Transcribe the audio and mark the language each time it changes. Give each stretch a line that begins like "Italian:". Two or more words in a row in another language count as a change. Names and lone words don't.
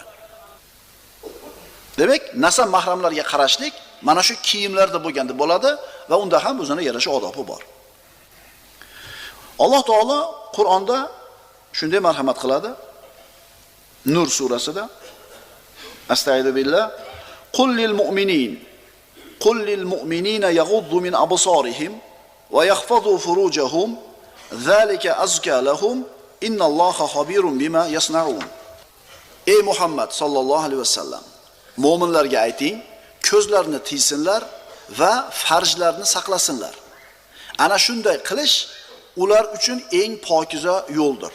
Uzbek: Demak, nasab mahramlarga qarashlik mana shu kiyimlarda bo'lganda bo'ladi va unda ham o'zining yarasha odobi bor. Alloh taolo Qur'onda shunday marhamat qiladi. Nur surasida
Arabic: أستغفر الله قل للمؤمنين يغضوا من أبصارهم ويحفظوا فروجهم ذلك أزكى لهم إن الله خبير بما يصنعون.
Uzbek: Ey Muhammad
Arabic: صلى الله عليه وسلم,
Uzbek: mu'minlarga ayting, ko'zlarini tiysinlar va farjlarni saqlasinlar. Ana shunday qilish ular uchun eng pokiza yo'ldir.